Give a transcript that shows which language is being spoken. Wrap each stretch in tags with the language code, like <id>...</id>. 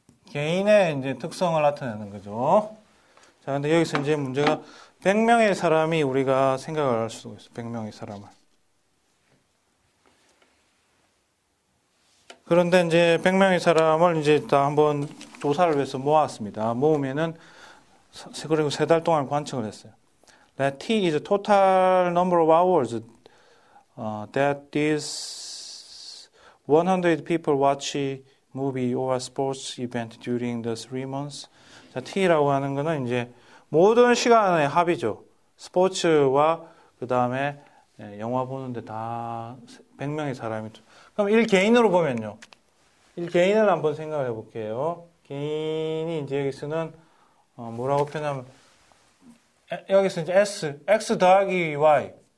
<ko>개인의 이제 특성을 나타내는 거죠. 자, 근데 여기서 이제 문제가 100명의 사람이 우리가 생각을 할 수가 있어요. 100명의 사람을. 그런데 이제 100명의 사람을 이제 다 한번 조사를 위해서 모았습니다. 모으면은 그리고 3달 동안 관측을 했어요.</ko> <en>That T is the total number of hours that these 100 people watch movie or sports event during the 3 months.</en> <ko>자, T라고 하는 거는 이제 모든 시간의 합이죠. 스포츠와 그 다음에 영화 보는데 다 100명의 사람이. 그럼 1개인으로 보면요. 1개인을 한번 생각을 해볼게요. 개인이 이제 여기서는 뭐라고 표현하면 여기서 이제 X 더하기 Y.</ko>